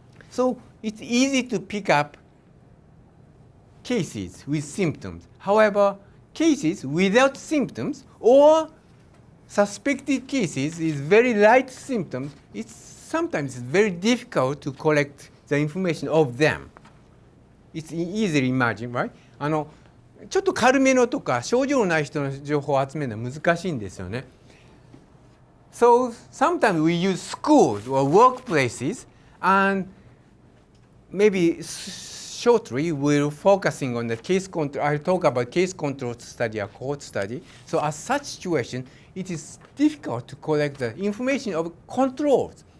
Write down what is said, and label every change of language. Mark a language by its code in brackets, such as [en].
[en] So it's easy to pick up cases with symptoms. However, cases without symptoms or suspected cases is very light symptoms. Sometimes it's very difficult to collect the information of them. It's easily imagined, right? [ja] ちょっと軽めのとか症状のない人の情報を集めるのは難しいんですよね。 [en] So sometimes we use schools or workplaces, and maybe shortly we're focusing on the case control. I'll talk about case control study or cohort study. So as such situation, it is difficult to collect the information of controls.